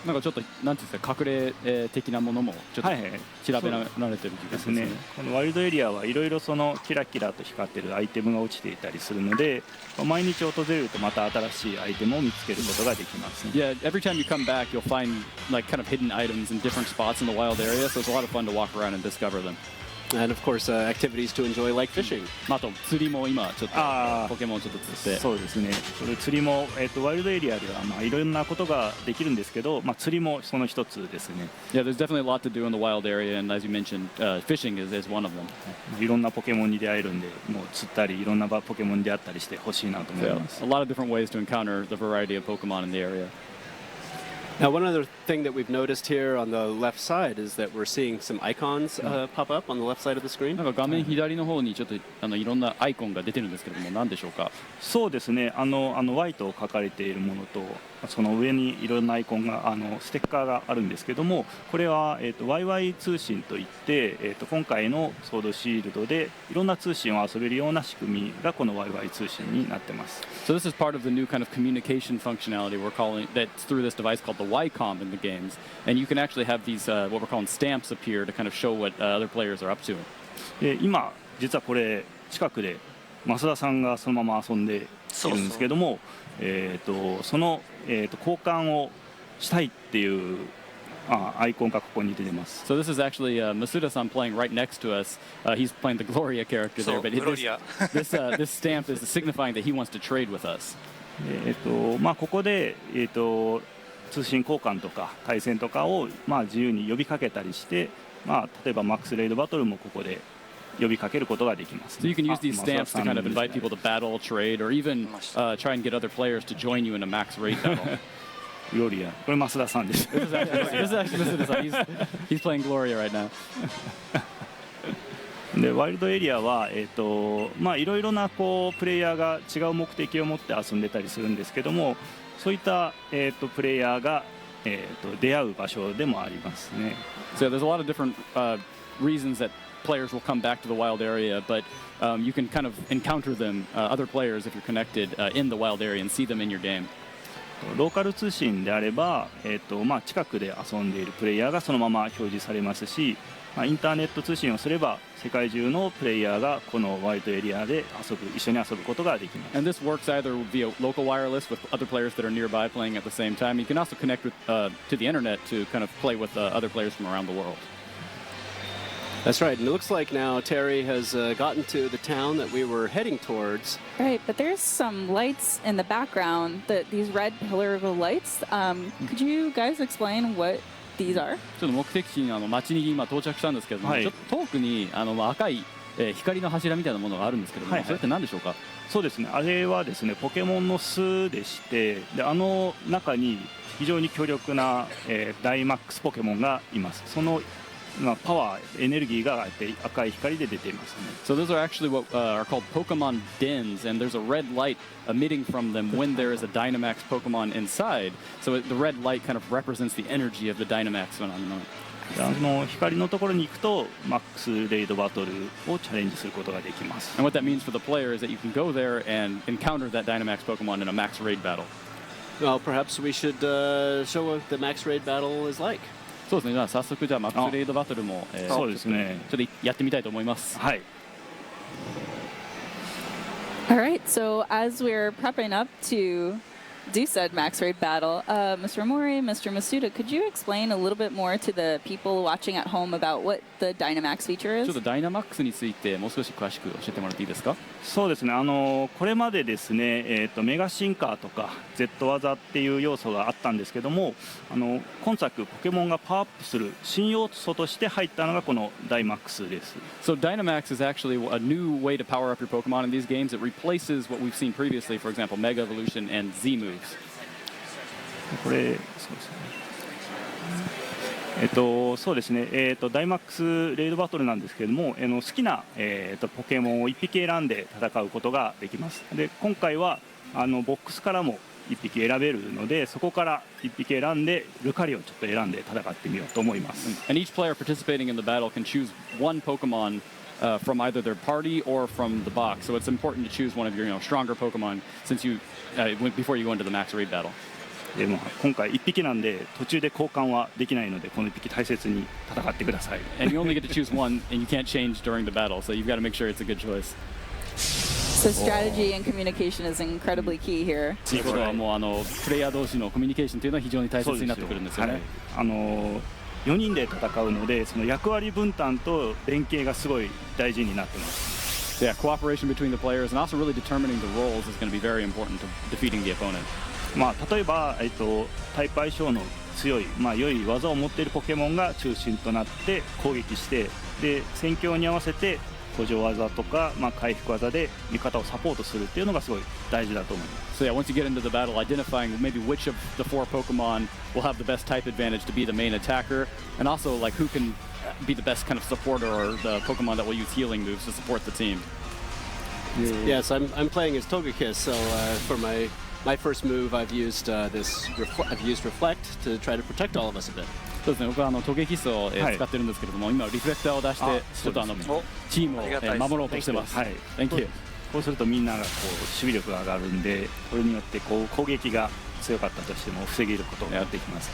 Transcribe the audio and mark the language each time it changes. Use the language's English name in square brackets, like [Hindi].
[Japanese] なんかちょっとなんていうんですか、隠れ的なものもちょっと調べられてる気がしますね。このワイルドエリアはいろいろそのキラキラと光ってるアイテムが落ちていたりするので、毎日訪れるとまた新しいアイテムを見つけることができます、ね。 [English] Yeah, every time you come back, you'll find like kind of hidden items in different spots in the wild area, so it's a lot of fun to walk around and discover them. And, of course, activities to enjoy like fishing. [Japanese] あと釣りも今ちょっとポケモンちょっと釣って。そうですね。それ釣りもワイルドエリアではいろんなことができるんですけど、釣りもその一つですね。 [English] Yeah, there's definitely a lot to do in the wild area, and as you mentioned, fishing is one of them. [Japanese] いろんなポケモンに出会えるんで、もう釣ったりいろんなポケモンに出会ったりしてほしいなと思います。 [English] A lot of different ways to encounter the variety of Pokemon in the area. Now, one other thing that we've noticed here on the left side is that we're seeing some icons pop up on the left side of the screen. [Japanese] なんか画面左の方にちょっといろんなアイコンが出てるんですけれども、何でしょうか。そうですね。 Y と書かれているものと、その上にいろんなアイコンがステッカーがあるんですけども、これはYY 通信といって、今回のソードシールドでいろんな通信を遊べるような仕組みがこの YY 通信になってます。 [English] So this is part of the new kind of communication functionality we're calling that's through this device called the YCOM in the games, and you can actually have these what we're calling stamps appear to kind of show what other players are up to. [Japanese] 今実はこれ近くで増田さんがそのまま遊んでいるんですけども、その交換をしたいっていうアイコンがここに出てます。 [English] So this is actually Masuda-san playing right next to us. He's playing the Gloria character there, but this stamp is signifying that he wants to trade with us. [Japanese] ここで通信交換とか対戦とかを自由に呼びかけたりして、例えばマックスレイドバトルもここで呼びかけることができます。 [English] So you can use these stamps to kind of invite people to battle, trade, or even try and get other players to join you in a max raid battle. [Japanese] Gloria. これ増田さんです。 [English] This is actually Masuda-san. He's playing Gloria right now. [Japanese] でワイルドエリアはいろいろなプレイヤーが違う目的を持って遊んでたりするんですけども、そういったプレイヤーが出会う場所でもありますね。 [English] So there's a lot of different reasons that players will come back to the wild area, but you can kind of encounter them, other players, if you're connected in the wild area and see them in your game. [Japanese] ローカル通信であれば、近くで遊んでいるプレイヤーがそのまま表示されますし、インターネット通信をすれば世界中のプレイヤーがこのワイルドエリアで一緒に遊ぶことができます。 [English] And this works either via local wireless with other players that are nearby playing at the same time. You can also connect with, to the internet to kind of play with other players from around the world. That's right, and it looks like now Terry has gotten to the town that we were heading towards. Right, but there's some lights in the background, these red pillar of lights. Could you guys explain what these are? [Japanese] ちょっと目的地に町に今到着したんですけども、ちょっと遠くに赤い光の柱みたいなものがあるんですけども、それって何でしょうか。そうですね、あれはですねポケモンの巣でして、で中に非常に強力な、ダイマックスポケモンがいます。そのパワー、エネルギーが赤い光で出ていますね。 [English] So those are actually what are called Pokemon dens, and there's a red light emitting from them when there is a Dynamax Pokemon inside. So the red light kind of represents the energy of the Dynamax phenomenon. [Japanese] 光のところに行くとマックスレイドバトルをチャレンジすることができます。 [English] And what that means for the player is that you can go there and encounter that Dynamax Pokemon in a max raid battle. Well, perhaps we should show what the max raid battle is like. [Japanese] そうですね。じゃあ早速じゃあマックスレイドバトルもそうですね。ちょっとやってみたいと思います。はい。 [English] All right, so as we're prepping up to do said max raid battle, Mr. Mori, Mr. Masuda, could you explain a little bit more to the people watching at home about what the Dynamax feature [Japanese] ちょ [English] is? [Japanese] っとダイナマックスについてもう少し詳しく教えてもらっていいですか。そうですね、これまでですね、メガシンカーとか Z 技っていう要素があったんですけども、今作ポケモンがパワーアップする新要素として入ったのがこのダイマックスです。 [English] So Dynamax is actually a new way to power up your Pokemon in these games. It replaces what we've seen previously, for example, Mega Evolution and Z moves. [Japanese] これそうですね、ダイマックスレイドバトルなんですけれども、好きな、ポケモンを1匹選んで戦うことができます。で今回はボックスからも 1匹選べるので、そこから1匹選んでルカリをちょっと選んで戦ってみようと思います。 [English] And each player participating in the battle can choose one Pokemon from either their party or from the box. So it's important to choose one of your stronger Pokemon since you before you go into the max raid battle. [Japanese] でも今回1匹なんで途中で交換はできないので、この1匹大切に戦ってください。 [English] And you only get to choose one, and you can't change during the battle, so you've got to make sure it's a good choice. So strategy and communication is incredibly key here. [Japanese] ということはもうプレイヤー同士のコミュニケーションというのは非常に大切になってくるんですよね。 4人で戦うので、その役割分担と連携がすごい大事になってます。 [English] Yeah, cooperation between the players and also really determining the roles is going to be very important to defeating the opponent. [Japanese] 例えば、タイプ相性の強い、良い技を持っているポケモンが中心となって攻撃して、で戦況に合わせて補助技とか、回復技で味方をサポートするっていうのがすごい大事だと思います。 [English] So yeah, once you get into the battle, identifying maybe which of the 4 Pokemon will have the best type advantage to be the main attacker, and also like who can be the best kind of supporter or the Pokemon that will use healing moves to support the team. Yes, I'm playing as Togekiss, so for my first move, I've used Reflect to try to protect all of us a bit. [Japanese] そうですね、僕はトゲキスを使ってるんですけれども、今リフレクターを出してちょっとチームを守ろうとしてます。はい。 [English] Thank you。 [Japanese] こうするとみんなが守備力が上がるんで、これによって攻撃が強かったとしても防げることができます。